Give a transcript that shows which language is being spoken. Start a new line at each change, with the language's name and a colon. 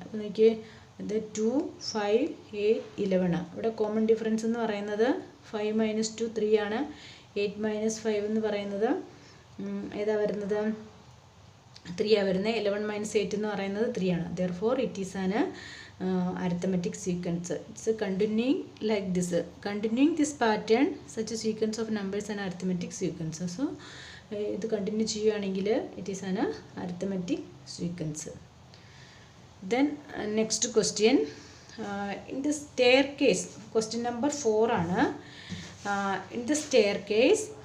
Malayalam: അപ്പോൾ നോക്കിയേ, ഇത് 2, 5, 8, 11. ഇവിടെ കോമൺ ഡിഫറൻസ് എന്ന് പറയുന്നത് 5 മൈനസ് 2 3 ആണ്. 8 മൈനസ് 5 എന്ന് പറയുന്നത് ഏതാ വരുന്നത്? 3 ആണ് വരുന്നത്. 11 മൈനസ് 8 എന്ന് പറയുന്നത് 3 ആണ്.
English: Therefore it is an arithmetic sequence. It's continuing like this. Continuing this pattern, such a sequence of numbers and arithmetic sequence. So
Malayalam: ഇത് കണ്ടിന്യൂ ചെയ്യുകയാണെങ്കിൽ
English: It is an arithmetic sequence. Then next question. In the staircase, question number 4 ആണ്. In the staircase